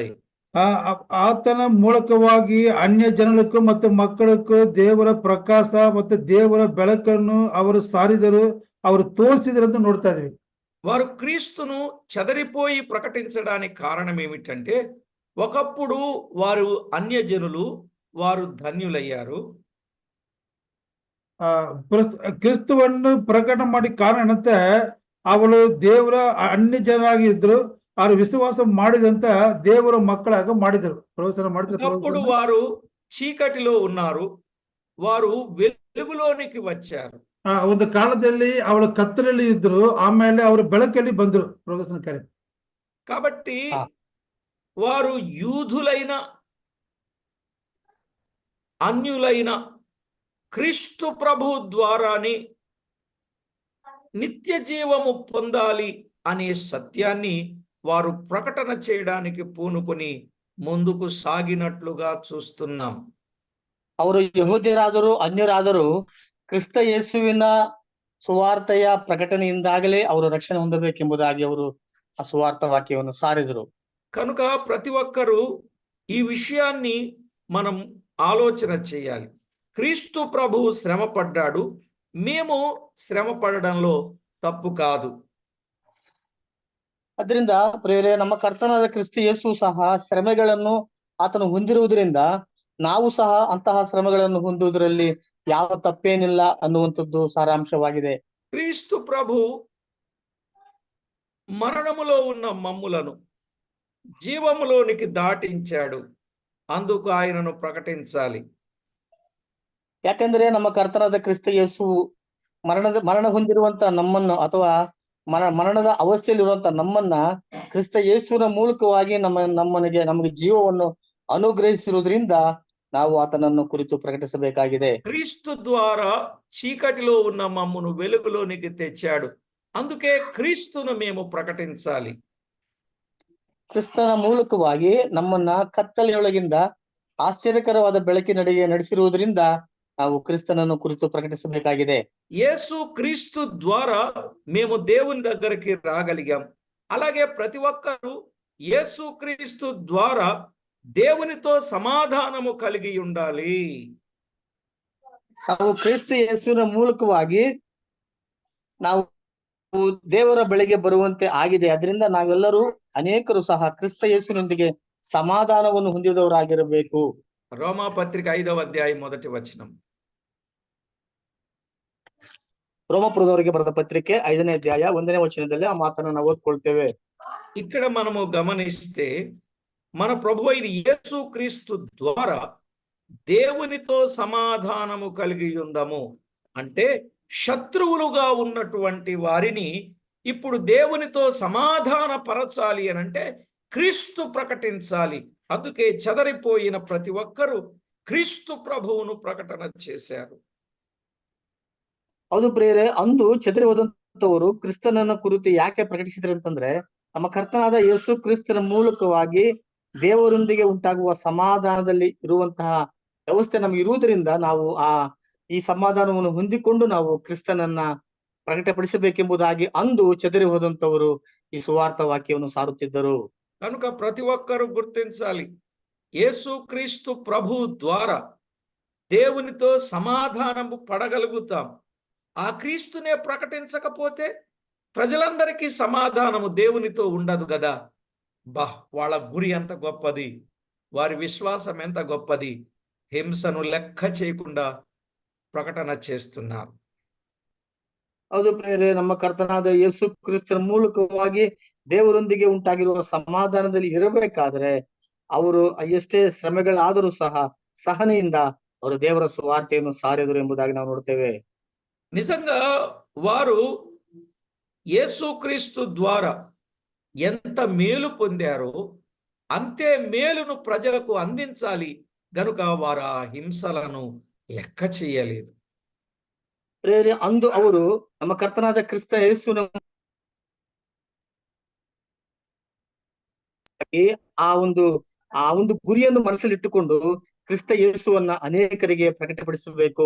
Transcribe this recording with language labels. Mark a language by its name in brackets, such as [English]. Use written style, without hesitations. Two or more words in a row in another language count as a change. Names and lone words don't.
[Kannada] ಆತನ ಮೂಲಕವಾಗಿ ಅನ್ಯ ಜನలకు ಮತ್ತು ಮಕ್ಕಳಕ್ಕೂ ದೇವರ ಪ್ರಕಾಶ ಮತ್ತು ದೇವರ ಬೆಳಕನ್ನು ಅವರು ಸಾರಿದರು, ಅವರು ತೋರಿಸಿದರು ಅಂತ ನೋಡ್ತಾ ಇದ್ವಿ. [Telugu] వారు క్రీస్తును చెదరిపోయి ప్రకటించడానికి కారణం ఏమిటంటే, ఒకప్పుడు వారు అన్యజనులు, వారు ధన్యులయ్యారు. [Kannada] ಕ್ರಿಸ್ತವನ್ನು ಪ್ರಕಟ ಮಾಡಿ ಕಾರಣ ಏನಂತ, ಅವಳು ದೇವರ ಅನ್ಯ ಜನರಾಗಿದ್ರು, ಅವರು ವಿಶ್ವಾಸ ಮಾಡಿದಂತ ದೇವರ ಮಕ್ಕಳಾಗ ಮಾಡಿದರು, ಪ್ರವಚನ ಮಾಡಿದ್ರು. [Telugu] అప్పుడు వారు చీకటిలో ఉన్నారు, వారు వెలుగులోనికి వచ్చారు. [Kannada] ಒಂದು ಕಾಲದಲ್ಲಿ ಅವಳು ಕತ್ತಲಲ್ಲಿ ಇದ್ರು, ಆಮೇಲೆ ಅವರು ಬೆಳಕಲ್ಲಿ ಬಂದರು ಪ್ರವಚನಕಾರಿ. [Telugu] కాబట్టి వారు యూదులైన అన్యులైన క్రీస్తు ప్రభు ద్వారాని నిత్య జీవము పొందాలి అనే సత్యాన్ని వారు ప్రకటన చేయడానికి పూనుకొని ముందుకు సాగినట్లుగా చూస్తున్నాం. [Kannada] ಅವರು ಯಹೂದ್ಯರಾದರೂ ಅನ್ಯರಾದರೂ ಕ್ರಿಸ್ತ ಯೇಸುವಿನ ಸುವಾರ್ತೆಯ ಪ್ರಕಟಣೆಯಿಂದಾಗಲೇ ಅವರು ರಕ್ಷಣೆ ಹೊಂದಬೇಕೆಂಬುದಾಗಿ ಅವರು ಆ ಸುವಾರ್ಥ ವಾಕ್ಯವನ್ನು ಸಾರಿದರು. [Telugu] కనుక ప్రతి ఒక్కరూ ఈ విషయాన్ని మనం ఆలోచన చేయాలి. క్రీస్తు ప్రభు శ్రమ పడ్డాడు, మేము శ్రమ పడడంలో తప్పు కాదు. [Kannada] ಅದರಿಂದ ಪ್ರಿಯರೇ, ನಮ್ಮ ಕರ್ತನಾದ ಕ್ರಿಸ್ತ ಯೇಸು ಸಹ ಶ್ರಮೆಗಳನ್ನು ಆತನು ಹೊಂದಿರುವುದರಿಂದ ನಾವು ಸಹ ಅಂತಹ ಶ್ರಮೆಗಳನ್ನು ಹೊಂದುವುದರಲ್ಲಿ ಯಾವ ತಪ್ಪೇನಿಲ್ಲ ಅನ್ನುವಂಥದ್ದು ಸಾರಾಂಶವಾಗಿದೆ. [Telugu] క్రీస్తు ప్రభు మరణములో ఉన్న మమ్ములను జీవములోనికి దాటించాడు, అందుకు ఆయనను ప్రకటించాలి. [Kannada] ಯಾಕಂದ್ರೆ ನಮ್ಮ ಕರ್ತನಾದ ಕ್ರಿಸ್ತ ಯೇಸು ಮರಣ ಹೊಂದಿರುವಂತ ನಮ್ಮನ್ನು ಅಥವಾ ಮರಣದ ಅವಸ್ಥೆಯಲ್ಲಿರುವಂತ ನಮ್ಮನ್ನ ಕ್ರಿಸ್ತ ಯೇಸುವಿನ ಮೂಲಕವಾಗಿ ನಮಗೆ ಜೀವವನ್ನು ಅನುಗ್ರಹಿಸಿರುವುದರಿಂದ ನಾವು ಆತನನ್ನು ಕುರಿತು ಪ್ರಕಟಿಸಬೇಕಾಗಿದೆ. [Telugu] క్రీస్తు ద్వారా చీకటిలో ఉన్న మమ్మును వెలుగులోనికి తెచ్చాడు, అందుకే క్రీస్తును మేము ప్రకటించాలి. [Kannada] ಕ್ರಿಸ್ತನ ಮೂಲಕವಾಗಿ ನಮ್ಮನ್ನ ಕತ್ತಲೆಯೊಳಗಿಂದ ಆಶ್ಚರ್ಯಕರವಾದ ಬೆಳಕಿನಡೆಗೆ ನಡೆಸಿರುವುದರಿಂದ ನಾವು ಕ್ರಿಸ್ತನನ್ನು ಕುರಿತು ಪ್ರಕಟಿಸಬೇಕಾಗಿದೆ. [Telugu] యేసు క్రీస్తు ద్వారా మేము దేవుని దగ్గరికి రాగలిగాం. అలాగే ప్రతి ఒక్కరూ యేసు క్రీస్తు ద్వారా దేవునితో సమాధానము కలిగి ఉండాలి. [Kannada] ನಾವು ಕ್ರಿಸ್ತ ಯೇಸುವಿನ ಮೂಲಕವಾಗಿ ನಾವು ದೇವರ ಬಳಿಗೆ ಬರುವಂತೆ ಆಗಿದೆ. ಅದರಿಂದ ನಾವೆಲ್ಲರೂ ಅನೇಕರು ಸಹ ಕ್ರಿಸ್ತ ಯೇಸುವಿನೊಂದಿಗೆ ಸಮಾಧಾನವನ್ನು ಹೊಂದಿದವರಾಗಿರಬೇಕು. [Telugu] రోమాపత్రిక 5వ అధ్యాయం 1వ వచనం. [Kannada] ರೋಮಪುರದವರಿಗೆ ಬರೆದ ಪತ್ರಿಕೆ 5ನೇ ಅಧ್ಯಾಯ 1ನೇ ವಚನದಲ್ಲಿ ಆ ಮಾತನ್ನು ನಾವು ಓದ್ಕೊಳ್ತೇವೆ. [Telugu] ఇక్కడ మనము గమనిస్తే మన ప్రభు అయిన యేసు క్రీస్తు ద్వారా దేవునితో సమాధానము కలిగి ఉందాము అంటే, శత్రువులుగా ఉన్నటువంటి వారిని ఇప్పుడు దేవునితో సమాధాన పరచాలి అని అంటే క్రీస్తు ప్రకటించాలి. అందుకే చెదరిపోయిన ప్రతి ఒక్కరూ క్రీస్తు ప్రభువును ప్రకటన చేశారు. [Kannada] ಹೌದು ಪ್ರಿಯರೇ, ಅಂದು ಚದರಿ ಹೋದಂತವರು ಕ್ರಿಸ್ತನನ್ನ ಕುರಿತು ಯಾಕೆ ಪ್ರಕಟಿಸಿದ್ರು ಅಂತಂದ್ರೆ, ನಮ್ಮ ಕರ್ತನಾದ ಯೇಸು ಕ್ರಿಸ್ತನ ಮೂಲಕವಾಗಿ ದೇವರೊಂದಿಗೆ ಉಂಟಾಗುವ ಸಮಾಧಾನದಲ್ಲಿ ಇರುವಂತಹ ವ್ಯವಸ್ಥೆ ನಮ್ಗೆ ಇರುವುದರಿಂದ ನಾವು ಈ ಸಮಾಧಾನವನ್ನು ಹೊಂದಿಕೊಂಡು ನಾವು ಕ್ರಿಸ್ತನನ್ನ ಪ್ರಕಟಪಡಿಸಬೇಕೆಂಬುದಾಗಿ ಅಂದು ಚದರಿ ಹೋದಂತವರು ಈ ಸುವಾರ್ಥ ವಾಕ್ಯವನ್ನು ಸಾರುತ್ತಿದ್ದರು. [Telugu] కనుక ప్రతి ఒక్కరూ గుర్తించాలి, యేసు క్రీస్తు ప్రభు ద్వారా దేవునితో సమాధానము పడగలుగుతాం. ఆ క్రీస్తునే ప్రకటించకపోతే ప్రజలందరికీ సమాధానము దేవునితో ఉండదు కదా. వాళ్ళ గురి ఎంత గొప్పది, వారి విశ్వాసం ఎంత గొప్పది, హింసను లెక్క చేయకుండా ప్రకటన చేస్తున్నారు. [Kannada] ಹೌದು ಪ್ರಿಯರೇ, ನಮ್ಮ ಕರ್ತನಾದ ಯೇಸು ಕ್ರಿಸ್ತನ ಮೂಲಕವಾಗಿ ದೇವರೊಂದಿಗೆ ಉಂಟಾಗಿರುವ ಸಮಾಧಾನದಲ್ಲಿ ಇರಬೇಕಾದ್ರೆ ಅವರು ಎಷ್ಟೇ ಶ್ರಮೆಗಳಾದರೂ ಸಹ ಸಹನೆಯಿಂದ ಅವರು ದೇವರ ಸುವಾರ್ತೆಯನ್ನು ಸಾರಿದರು ಎಂಬುದಾಗಿ ನಾವು ನೋಡ್ತೇವೆ. [Telugu] నిజంగా వారు యేసుక్రీస్తు ద్వారా ఎంత మేలు పొందారో అంతే మేలును ప్రజలకు అందించాలి గనుక వారు ఆ హింసలను లెక్క చేయలేదు. [Kannada] ಪ್ರೇರೆ ಅಂದು ಅವರು ನಮ್ಮ ಕರ್ತನಾದ ಕ್ರಿಸ್ತ ಯೇಸುವಿನ ಆ ಒಂದು ಆ ಒಂದು ಗುರಿಯನ್ನು ಮನಸ್ಸಲ್ಲಿಟ್ಟುಕೊಂಡು ಕ್ರಿಸ್ತ ಯೇಸುವನ್ನ ಅನೇಕರಿಗೆ ಪ್ರಕಟಪಡಿಸಬೇಕು.